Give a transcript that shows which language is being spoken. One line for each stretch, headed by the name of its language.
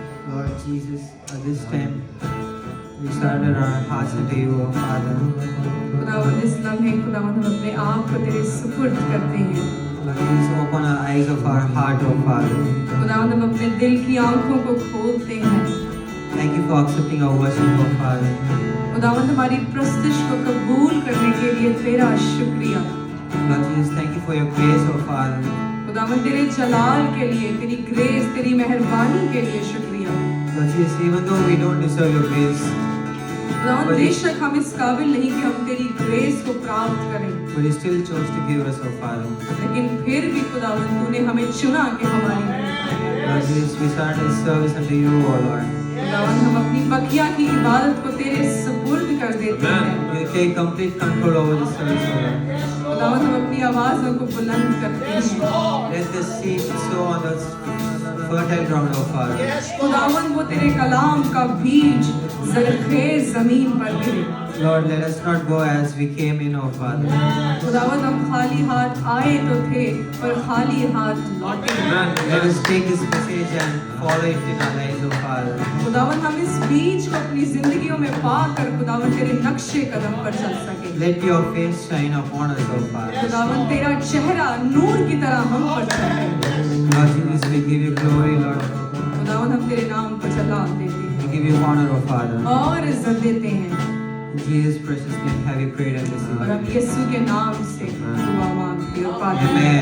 English: Lord Jesus, at this time we surrender our hearts unto you, O Father.
Hindi: खुदावंद इस लम्हे खुदावंद हम अपने आप को तेरे सुपुर्द करते हैं।
English: Lord, please open our eyes of our heart, O Father.
Hindi: खुदावंद हम अपने दिल की आंखों को खोलते हैं।
English: Thank you for accepting our worship, O Father.
Hindi: खुदावंद हमारी प्रस्तुति को कबूल करने के लिए तेरा शुक्रिया।
English: Lord Jesus, thank you for your grace, O Father.
Hindi: खुदावंद तेरे जलाल के लिए, तेरी ग्रेस, तेरी मेहरबानी के लिए शुक्रिया।
English: Lord Jesus, even though we don't deserve your grace,
Hindi: खुदावंद बेशक हम इस काबिल नहीं कि हम तेरी ग्रेस को प्राप्त करें,
English: but you still chose to give us, O Father.
Hindi: लेकिन फिर भी खुदावंद तूने हमें चुना कि हमारी
English: Lord Jesus, we surrender this service unto you, O Lord.
Hindi: खुदावंद हम अपनी बकिया की इबादत को तेरे सुपुर्द कर देते हैं।
English: You take complete control over this service, O Lord.
Hindi: खुदावंद हम अपनी आवाज़ों को बुलंद करते हैं।
English: Let this seed sow on the fertile ground, O Father.
Hindi: खुदावंद वो तेरे कलाम का बीज ज़रख़ेज़ ज़मीन पर गिरे।
English: Lord, let us not go as we came in, O Father.
Hindi: खुदावंद हम खाली हाथ आए तो थे पर खाली हाथ लौटे।
English: Let us take this message and follow it in our lives, O Father.
Hindi: खुदावंद हम इस बीज को अपनी जिंदगियों में पाकर खुदावंद तेरे नक्शे कदम पर चल सके।
English: Let your face shine upon us, O Father.
Hindi: खुदावंद तेरा चेहरा नूर की तरह हम पर चमके।
English: Lord Jesus, we give you glory, Lord.
Hindi: खुदावंद हम तेरे नाम को जलाल देते हैं
English: We give you honor, O Father.
Hindi: और इज्जत देते हैं।
English: In Jesus' precious name have we prayed and
Hindi: और
English: received.
Hindi: हम यीशु के नाम से दुआ मांगते हैं और पाते हैं।